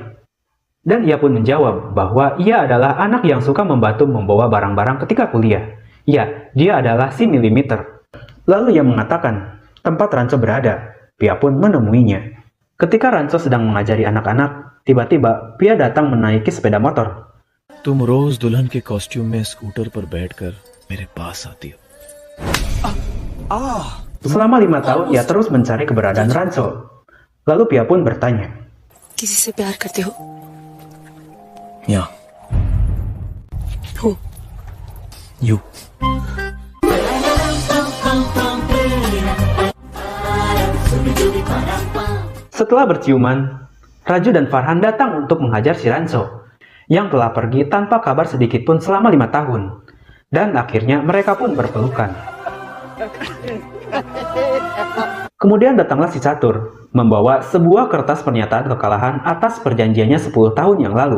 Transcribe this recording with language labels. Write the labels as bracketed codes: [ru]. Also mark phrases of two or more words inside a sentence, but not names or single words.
[id] Dan ia pun menjawab bahwa ia adalah anak yang suka membantu membawa barang-barang ketika kuliah. Ya, dia adalah si Milimeter. Lalu ia mengatakan tempat Rancho berada. Pia pun menemuinya. Ketika Rancho sedang mengajari anak-anak, tiba-tiba Pia datang menaiki sepeda motor. [hi] तुम रोज दुल्हन के कॉस्ट्यूम में स्कूटर पर बैठकर मेरे पास आती हो. [id] Selama 5 tahun, ia terus mencari keberadaan Rancho. Lalu Pia pun bertanya, [hi] किसी से प्यार करते हो? यहाँ. हो. You. [id] setelah berciuman, Raju dan Farhan datang untuk menghajar si Rancho, yang telah pergi tanpa kabar sedikit pun selama 5 tahun. Dan akhirnya mereka pun berpelukan. Kemudian datanglah si Catur, membawa sebuah kertas pernyataan kekalahan atas perjanjiannya 10 tahun yang lalu.